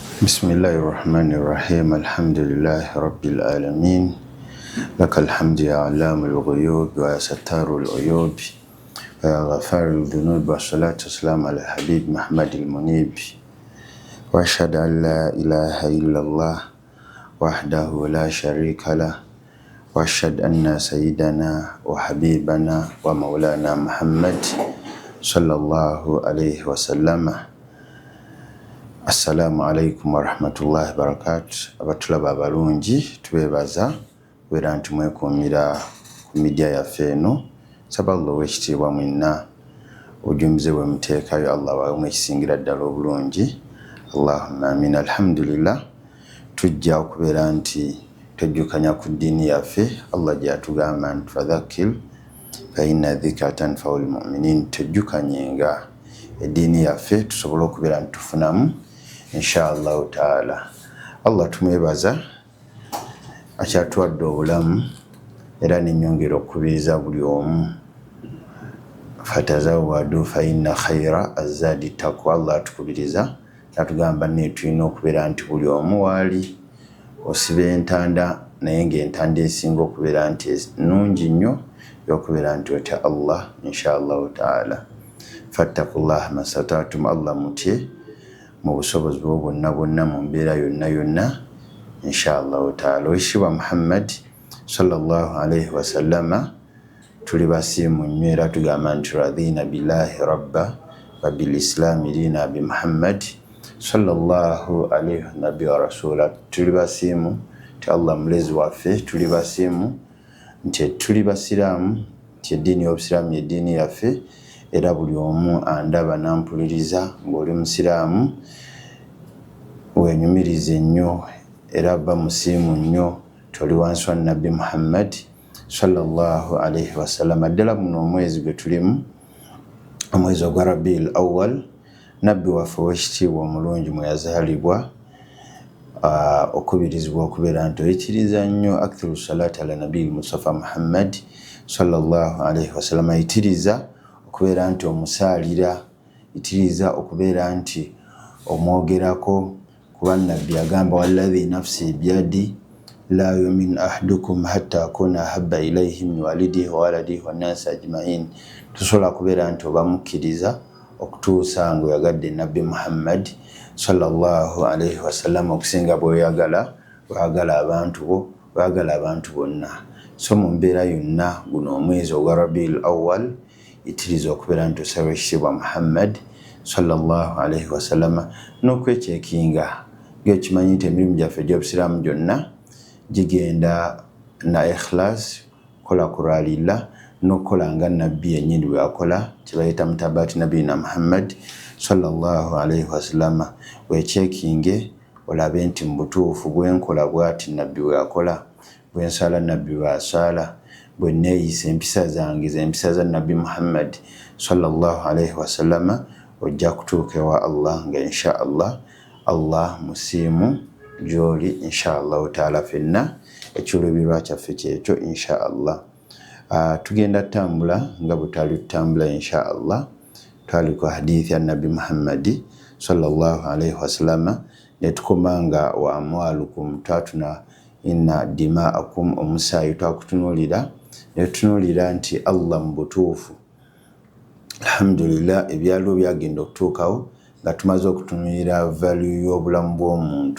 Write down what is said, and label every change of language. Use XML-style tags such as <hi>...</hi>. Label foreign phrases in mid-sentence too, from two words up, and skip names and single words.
<ar>بسم الله الرحمن الرحيم الحمد لله رب العالمين لك الحمد يا علام الغيوب ويا ستار العيوب ويا غفار الذنوب والصلاة والسلام على الحبيب محمد المنيب وأشهد أن لا إله إلا الله وحده لا شريك له وأشهد أن سيدنا وحبيبنا ومولانا محمد صلى الله عليه وسلم. السلام عليكم ورحمة الله وبركاته.</ar> <lg>Abatulaba abalungi tubebaza wera nti mwekumira ku media yaffe eno. Saba Allah w'ekitiibwa mwenna ojumbize bwe muteekayo Allah wawe ekisingira ddala obulungi.</lg> <ar>اللهم آمين.</ar> <lg>Alhamdulillah tujja okubeera nti tujjukanya ku ddiini yaffe Allah gy'atugamba nti</lg> <ar>فذكر فإن الذكرى تنفع المؤمنين.</ar> <lg>Tujjukanyenga eddiini yaffe tusobole okubeera nti tufunamu</lg> <ar>إن شاء الله تعالى.</ar> <lg>Allah tumwebaza akyatuwadde obulamu era n'ennyongera okubiriza buli omu</lg> <ar>فتزودوا فإن خير الزاد التقوى.</ar> <lg>Allah atukubiriza natugamba tulina okubeera nti buli omu waali osiba entanda naye ng'entanda esinga okubeera nti nnungi nnyo y'okubeera nti otya Allah</lg> <ar>إن شاء الله تعالى. فاتقوا الله ما استطعتم.</ar> <lg>Allah mutye mu busobozi bwo bwonna bwonna mu mbeera yonna yonna</lg> <ar>إن شاء الله تعالى.</ar> <lg>Oweekitiibwa Muhammad</lg> <ar>صلى الله عليه وسلم</ar> <lg>tuli basiimu nnyo era tugamba nti</lg> <ar>رضينا بالله ربا وبالإسلام دينا بمحمد صلى الله عليه نبيا ورسولا.</ar> <lg>Tuli basiimu nti Allah mulezi waffe, tuli basiimu nti tuli basiraamu, nti eddiini y'obusiraamu y'eddiini yaffe era buli omu andaba nampuliriza ng'oli musiraamu wenyumirize nnyo era ba musiimu nnyo toli wansi wa nabbi Muhammad</lg> <ar>صلى الله عليه وسلم.</ar> <lg>Ddala muno omwezi gwe tulimu omwezi ogwa Rabiul Awwal, nabbi waffe ow'ekitiibwa omulungi mwe yazaalibwa okubirizibwa okubeera nti oyitiriza nnyo</lg> <ar>أكثر الصلاة على النبي المصطفى محمد صلى الله عليه وسلم.</ar> <lg>Ayitiriza okubeera nti omusaalira, yitiriza okubeera nti omwogerako kuba nabbi agamba</lg> <ar>والذي نفسي بيدي لا يؤمن أحدكم حتى أكون أحب إليه من والده وولده والناس أجمعين.</ar> <lg>Tusobola kubeera nti obamukkiriza okutuusa ng'oyagadde nabbi Muhammad</lg> <ar>صلى الله عليه وسلم</ar> <lg>okusinga bw'oyagala abantu bo, oyagala abantu bonna. So mu mbeera yonna guno omwezi ogwa Rabiul Awwal yitiriza okubeera nti osaba ekitiibwa Muhammad</lg> <ar>صلى الله عليه وسلم</ar> <lg>n'okwekyekinga ng'ekimanyi nti emirimu gyaffe egy'obusiraamu gyonna gigenda na ikhlas, kola kuralila n'okukola nga nabbi yennyini bw'akola kye bayita</lg> <ar>متابعة نبينا محمد صلى الله عليه وسلم.</ar> <lg>Weekyekinge olabe nti mu butuufu bwenkola bw'ati nabbi bw'akola, bwensala nabbi bw'asala, bwe neeyisa empisa zange z'empisa za nabbi Muhammad</lg> <ar>صلى الله عليه وسلم,</ar> <lg>ojja kutuuka ewa Allah nga inshallah Allah musiimu gy'oli</lg> <ar>إن شاء الله تعالى.</ar> <lg>Fenna ekiruubirirwa kyaffe kyekyo inshallah. Tugenda tambula nga bwe twali tutambula inshallah. Twali ku hadithi ya nabbi Muhammad</lg> <ar>صلى الله عليه وسلم</ar> <lg>ne tukoma nga</lg> <ar>وأموالكم تتونا إن دماءكم,</ar> <lg>omusaayi twakutunuulira ne tutunuulira nti Allah mu butuufu alhamdulillah ebyaliwo byagenda okutuukawo nga tumaze okutunuulira value y'obulamu bw'omuntu.</lg>